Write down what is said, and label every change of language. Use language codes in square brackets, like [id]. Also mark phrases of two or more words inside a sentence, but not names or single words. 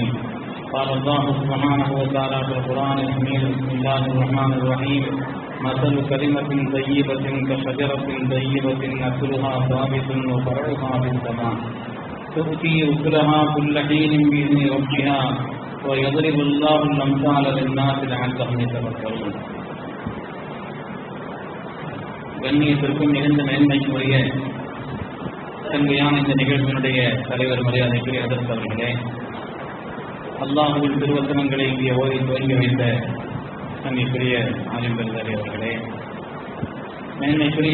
[ar] قال الله سبحانه وتعالى في القرآن الحميد بسم الله الرحمن الرحيم مثل كلمة طيبة كشجرة طيبة أصلها ثابت وفرعها في السماء تؤتي أكلها كل حين بإذن ربها ويضرب الله الأمثال للناس لعلهم يتفكرون. [ta] கண்ணியத்திற்கும் மிகுந்த மேன்மைக்குரிய தன்மையான இந்த நிகழ்வினுடைய தலைவர் மரியாதைக்குரிய அதற்கு அவர்களே, அல்லாஹுவின் திருவசனங்களை இங்கே ஓதி துவங்கி வைத்த தன்மைக்குரிய ஆலிம்பெருதாரி அவர்களே, மேன்மைக்குரிய